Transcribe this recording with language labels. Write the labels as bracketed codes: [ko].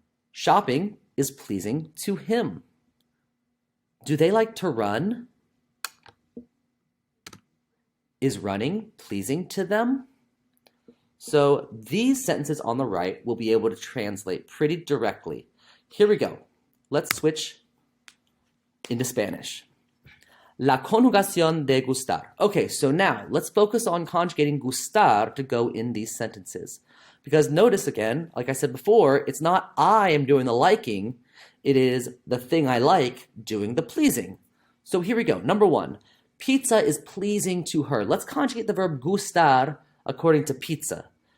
[en] Shopping is pleasing to him. Do they like to run? Is running pleasing to them? So these sentences on the right will be able to translate pretty directly. Here we go. Let's switch into Spanish. [es] La conjugación de gustar. [en] Okay, so now let's focus on conjugating gustar to go in these sentences. Because notice again, like I said before, it's not I am doing the liking, it is the thing I like doing the pleasing. So here we go. Number one, pizza is pleasing to her. Let's conjugate the verb gustar according to pizza.